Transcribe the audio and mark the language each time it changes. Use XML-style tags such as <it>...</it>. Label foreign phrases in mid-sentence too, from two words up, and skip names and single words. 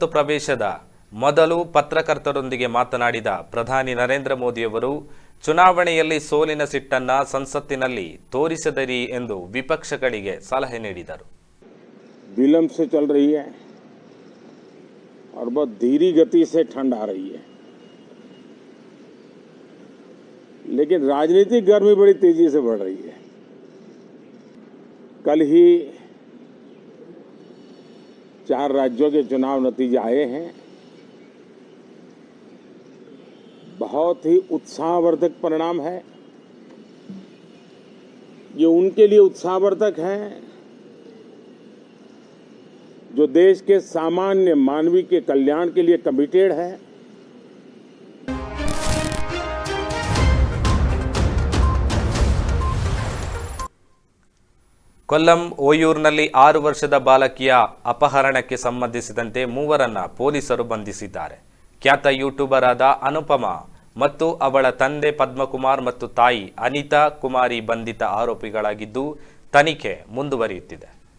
<kn>ಪ್ರವೇಶದ ಮೊದಲು ಪತ್ರಕರ್ತರೊಂದಿಗೆ ಮಾತನಾಡಿದ ಪ್ರಧಾನಿ ನರೇಂದ್ರ ಮೋದಿಯವರು ಚುನಾವಣೆಯಲ್ಲಿ ಸೋಲಿನ ಸಿಟ್ಟನ್ನ ಸಂಸತ್ತಿನಲ್ಲಿ ತೋರಿಸದಿರಿ ಎಂದು ವಿಪಕ್ಷಗಳಿಗೆ ಸಲಹೆ ನೀಡಿದರು.</kn> <hi>विलंब से चल रही है और बहुत धीमी गति से ठंड आ रही है, लेकिन राजनीतिक गर्मी बड़ी तेजी से बढ़ रही है. कल ही 4 राज्यों के चुनाव नतीजे आए हैं. बहुत ही उत्साहवर्धक परिणाम है. ये उनके लिए उत्साहवर्धक है जो देश के सामान्य मानवी के कल्याण के लिए कमिटेड है.</hi> <kn>ಕೊಲ್ಲಂ ಓಯೂರ್ನಲ್ಲಿ 6 ವರ್ಷದ ಬಾಲಕಿಯ ಅಪಹರಣಕ್ಕೆ ಸಂಬಂಧಿಸಿದಂತೆ 3ರನ್ನ ಪೊಲೀಸರು ಬಂಧಿಸಿದ್ದಾರೆ. ಖ್ಯಾತ ಯೂಟ್ಯೂಬರ್ ಆದ ಅನುಪಮ ಮತ್ತು ಅವಳ ತಂದೆ ಪದ್ಮಕುಮಾರ್ ಮತ್ತು ತಾಯಿ ಅನಿತಾ ಕುಮಾರಿ ಬಂಧಿತ ಆರೋಪಿಗಳಾಗಿದ್ದು, ತನಿಖೆ ಮುಂದುವರಿಯುತ್ತಿದೆ.</kn>